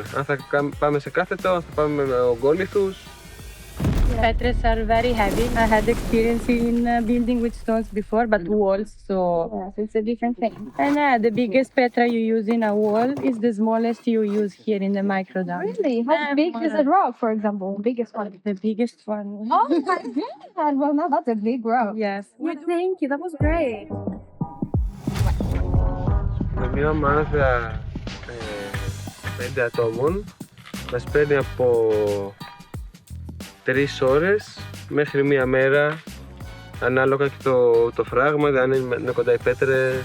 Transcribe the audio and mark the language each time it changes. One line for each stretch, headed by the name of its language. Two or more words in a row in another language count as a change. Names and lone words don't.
Greek: Αν θα πάμε σε κάθετο, αν θα πάμε με ογκόλιθους.
English: Petres are very heavy. I had experience in building with stones before, but walls, so it's a different thing. And the biggest petra you use in a wall is the smallest you use here in the microdome. Really? How big is a rock, for example? Biggest one? The biggest one. Oh my god! Well, now that's a big rock. Yes. Well, thank you. That was great.
Greek: Με μια ομάδα 5 ατόμων μας παίρνει από 3 ώρες μέχρι 1 μέρα, ανάλογα και το φράγμα, αν είναι κοντά οι πέτρες.